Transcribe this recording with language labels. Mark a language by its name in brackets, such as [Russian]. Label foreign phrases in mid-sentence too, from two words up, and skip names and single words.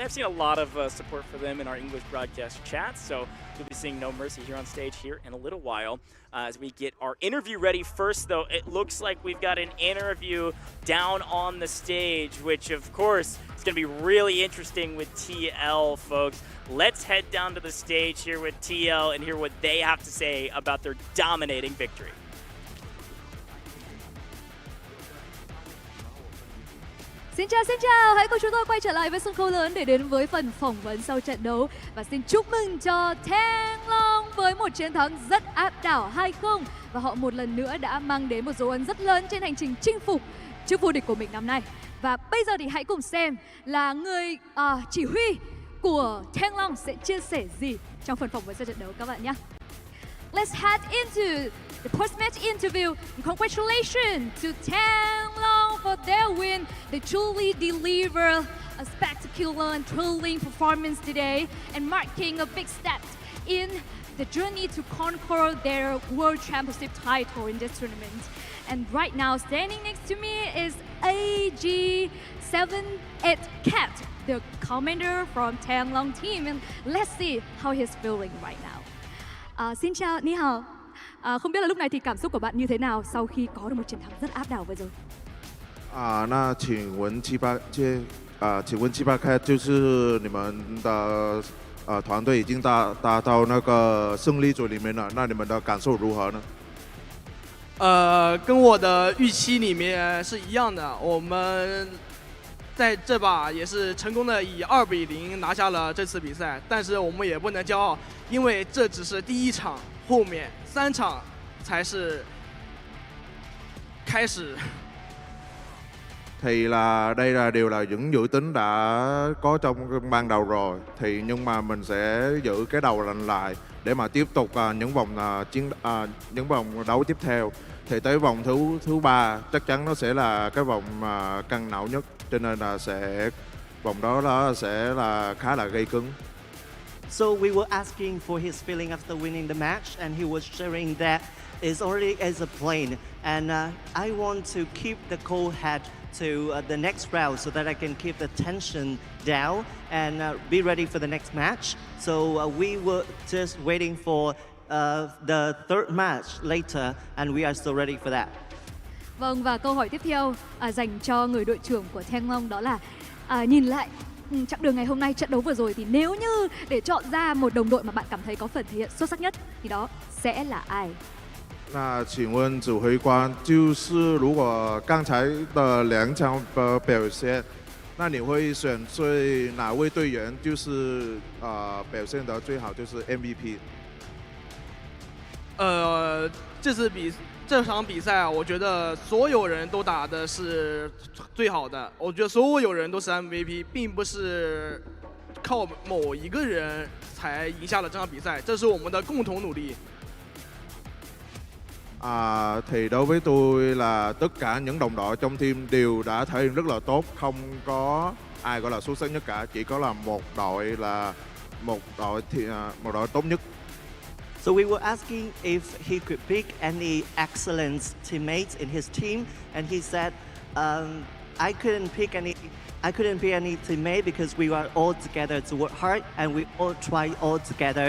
[English] I've seen a lot of support for them in our English broadcast chats, so you'll be seeing No Mercy here on stage here in a little while as we get our interview ready. First, though, it looks like we've got an interview down on the stage, which, of course, is going to be really interesting with TL, folks. Let's head down to the stage here with TL and hear what they have to say about their dominating victory. [Vietnamese] Xin chào, hãy cùng chúng tôi quay trở lại với sân khấu lớn để đến với phần phỏng vấn sau trận đấu. Và xin chúc mừng cho Thang Long với một chiến thắng rất áp đảo 2-0. Và họ một lần nữa đã mang đến một dấu ấn rất lớn trên hành trình chinh phục chức vô địch của mình năm nay. Và bây giờ thì hãy cùng xem là người chỉ huy của Thang Long sẽ chia sẻ gì trong phần phỏng vấn sau trận đấu các bạn nhé. [English] Let's head into the post-match interview. And congratulations to Thang Long for their win. They truly deliver a spectacular and thrilling performance today and marking a big step in the journey to conquer their World Championship title in this tournament. And right now, standing next to me is AG78Cat, the commander from Thang Long team. And let's see how he's feeling right now. [Vietnamese] Xin chào, [Chinese] 你好. [Vietnamese] Không biết là lúc này thì cảm xúc của bạn như thế nào sau khi có được một chiến thắng rất áp đảo vừa rồi? [Chinese] 那请问78Cat，就是你们的团队已经达到那个胜利组里面了，那你们的感受如何呢？跟我的预期里面是一样的，我们在这把也是成功的以2比0拿下了这次比赛，但是我们也不能骄傲，因为这只是第一场，后面3场才是开始。 [Vietnamese] Thì là đây là đều là những dự tính đã có trong ban đầu rồi. Thì nhưng mà mình sẽ giữ cái đầu lạnh lại để mà tiếp tục những vòng đấu tiếp theo. Thì tới vòng thứ 3 chắc chắn nó sẽ là cái vòng căng não nhất, cho nên là vòng đó sẽ là khá là gây cứng. [English] So we were asking for his feeling after winning the match, and he was sharing that it's already as a plane, and I want to keep the cool head to the next round so that I can keep the tension down and be ready for the next match. So we were just waiting for the third match later, and we are still ready for that. [Vietnamese] Vâng, và câu hỏi tiếp theo dành cho người đội trưởng của Thang Long đó là nhìn lại chặng đường ngày hôm nay, trận đấu vừa rồi thì nếu như để chọn ra một đồng đội mà bạn cảm thấy có phần thể hiện xuất sắc nhất thì đó sẽ là ai? [Chinese] 那请问指挥官，就是如果刚才的2场表现，那你会选最哪位队员就是表现得最好，就是 MVP？这场比赛啊，我觉得所有人都打的是最好的。我觉得所有人都是 MVP， 并不是靠某一个人才赢下了这场比赛，这是我们的共同努力。 [Vietnamese] Thì đối với tôi là tất cả những đồng đội trong team đều đã thể hiện rất là tốt, không có ai gọi là xuất sắc nhất cả, chỉ có là một đội tốt nhất. [English] So we were asking if he could pick any excellent teammates in his team, and he said, I couldn't pick any teammate because we are all together to work hard and we all try all together.